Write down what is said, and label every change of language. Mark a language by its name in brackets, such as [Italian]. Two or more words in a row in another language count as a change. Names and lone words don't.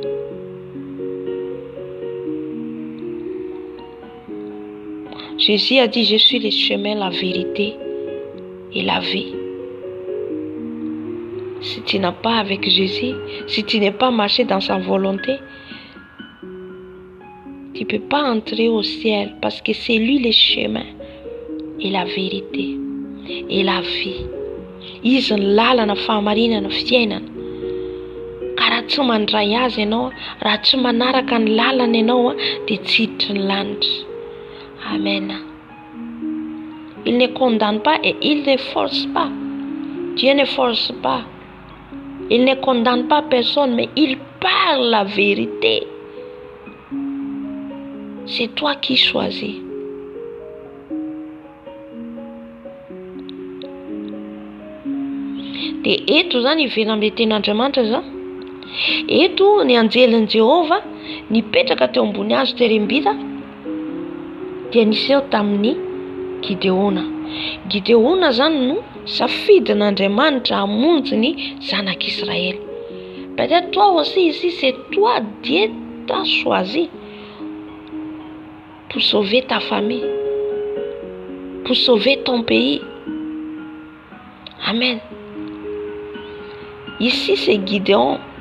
[French] Jésus a dit, je suis le chemin, la vérité et la vie. Si tu n'as pas avec Jésus, si tu n'es pas marché dans sa volonté, tu ne peux pas entrer au ciel parce que c'est lui le chemin et la vérité et la vie. [Malagasy] Izy ny lalana fahamarinana fiainana. Ka raha tsy mandray azy ianao, raha tsy manaraka ny lalana ianao dia tsy hiditry ny lanitra. Amen. [French] Il ne condamne pas et il ne force pas. Dieu ne force pas. Il ne condamne pas personne, mais il parle la vérité. C'est toi qui choisis. [Malagasy] Dia eto zany ivelany amin'ny tenin'Andriamanitra zany. Eto ny anjelin'i Jehova nipetraka teo ambony hazo terembita dia niseho tamin'ny Gideona. Gideona zany no safidin'Andriamanitra hamonjy ny zanak'Israël. [French] Peut-être toi aussi ici, c'est toi, Dieu t'a choisi pour sauver ta famille, pour sauver ton pays. Amen. Ici, c'est Gideon.